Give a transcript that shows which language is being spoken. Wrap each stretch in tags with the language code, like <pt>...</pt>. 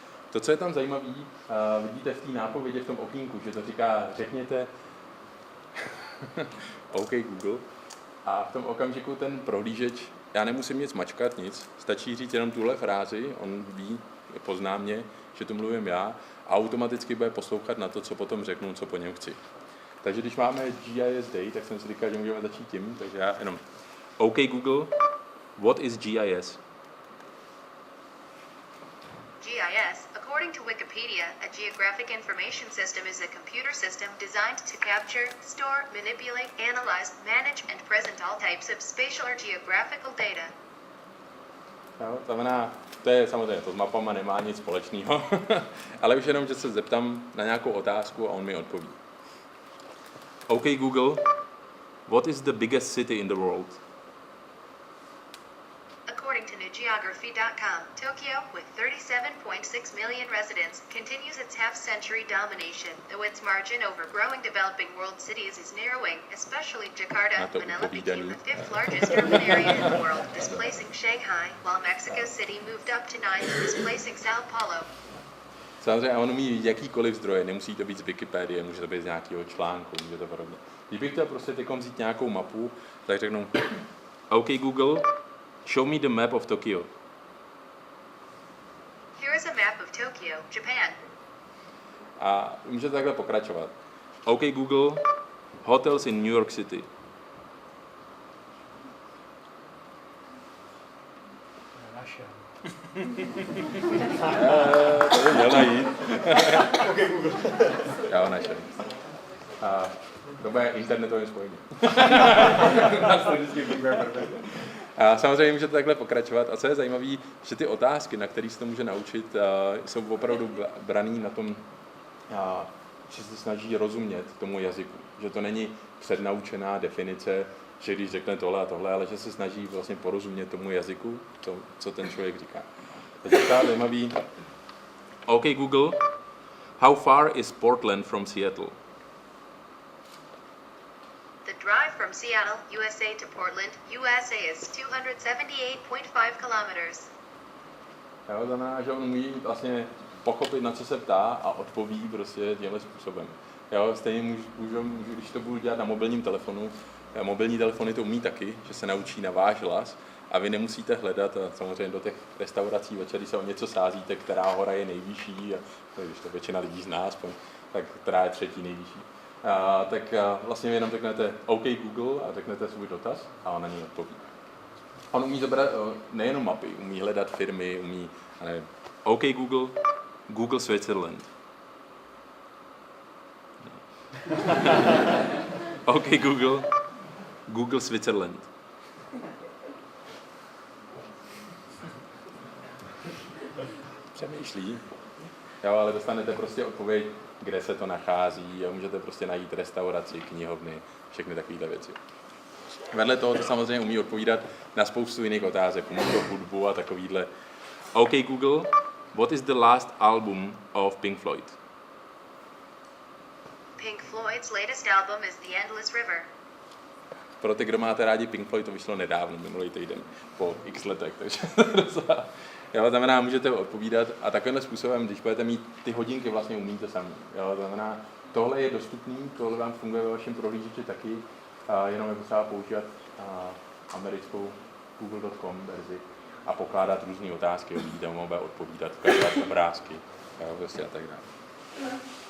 <cs>To, co je tam zajímavé, vidíte v té nápovědi v tom okýnku, že to říká, řekněte OK Google, a v tom okamžiku ten prohlížeč, já nemusím nic mačkat, nic, stačí říct jenom tuhle frázi, on ví, pozná mě, že to mluvím já, a automaticky bude poslouchat na to, co potom řeknu, co po něm chci. Takže když máme GIS Day, tak jsem si říkal, že můžeme začít tím, takže já jenom OK Google,</cs> <en>what is GIS? GIS, according to Wikipedia, a geographic information system is a computer system designed to capture, store, manipulate, analyze, manage, and present all types of spatial or geographical data.</en> <cs>Jo, znamená, to je samozřejmě, to s mapama nemá nic společného, ale už jenom, že se zeptám na nějakou otázku a on mi odpoví.</cs> <en>OK Google, what is the biggest city in the world? According to newgeography.com, Tokyo, with 37.6 million residents, continues its half-century domination, though its margin over growing developing world cities is narrowing, especially Jakarta. Manila became the fifth largest urban area in the world, displacing Shanghai, while Mexico City moved up to ninth, displacing Sao Paulo.</en> <cs>Samozřejmě on umí jakýkoliv zdroje, nemusí to být z Wikipedie, může to být z nějakého článku, může to podobně. Když bych chtěl prostě teď vzít nějakou mapu, tak řeknu OK Google,</cs> <en>show me the map of Tokyo. Here is a map of Tokyo, Japan.</en> <cs>A můžete takhle pokračovat.</cs> <en>OK Google, hotels in New York City.</en> <cs>Naše. To by měl najít.</cs> <en>OK Google.</en> <cs>Já ho našel. To bude internetovým spojením. A samozřejmě můžete takhle pokračovat. A co je zajímavé, že ty otázky, na které se to může naučit, jsou opravdu braný na tom, že se snaží rozumět tomu jazyku. Že to není přednaučená definice, že když řekne tohle a tohle, ale že se snaží vlastně porozumět tomu jazyku, to, co ten člověk říká. Takže to je zajímavý.</cs> <en>OK Google, how far is Portland from Seattle? The drive from Seattle, USA to Portland, USA is 278.5 kilometers.</en> <cs>Jo, znamená, že on umí vlastně pochopit, na co se ptá a odpoví prostě tímhle způsobem. Jo, stejně můžu, když to budu dělat na mobilním telefonu, mobilní telefony to umí taky, že se naučí na váš hlas a vy nemusíte hledat samozřejmě do těch restaurací večer, když se o něco sázíte, která hora je nejvyšší, a když to většina lidí zná aspoň, tak která je třetí nejvyšší. Tak vlastně jenom řeknete OK Google a řeknete svůj dotaz a on na něj odpoví. On umí zabrat nejenom mapy, umí hledat firmy, umí, nevím, OK Google, Google Switzerland.</cs> <en>OK Google, Google Switzerland.</en> <cs>Přemýšlí. Jo, ale dostanete prostě odpověď, kde se to nachází a můžete prostě najít restauraci, knihovny, všechny takovéhle věci. Vedle toho to samozřejmě umí odpovídat na spoustu jiných otázek, umí to hudbu a takovýhle.</cs> <en>OK Google, what is the last album of Pink Floyd? Pink Floyd's latest album is The Endless River.</en> <cs>Pro ty, kdo máte rádi Pink Floyd, to vyšlo nedávno, minulý týden, po x letech, takže jo, znamená, můžete odpovídat a takovýmhle způsobem, když budete mít ty hodinky, vlastně umíte sami. Jo, znamená, tohle je dostupný, tohle vám funguje ve vašem prohlížeči taky, jenom je potřeba používat americkou google.com verzi a pokládat různé otázky, vidíte, on bude odpovídat, ukazovat obrázky, jo, prostě a tak dále.</cs>